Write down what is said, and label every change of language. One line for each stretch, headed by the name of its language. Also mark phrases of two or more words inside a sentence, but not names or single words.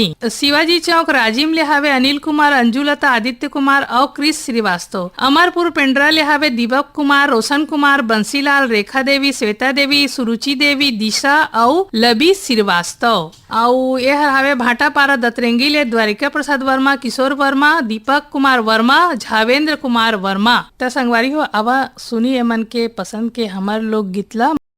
Chhattisgarhi: शिवाजी चौक राजीव ले हावे अनिल कुमार अंजुलता आदित्य कुमार और क्रिस श्रीवास्तव। अमरपुर पेंड्रा ले हावे दीपक कुमार रोशन कुमार बंसीलाल रेखा देवी श्वेता देवी सुरुचि देवी दिशा और लबी श्रीवास्तव। और यह हावे भाटापारा दतरेंगी ले द्वारिका प्रसाद वर्मा किशोर वर्मा दीपक कुमार वर्मा झावेंद्र कुमार वर्मा। त संगवारी हो अब सुनी एमन के पसंद के हमर लोग गीतला।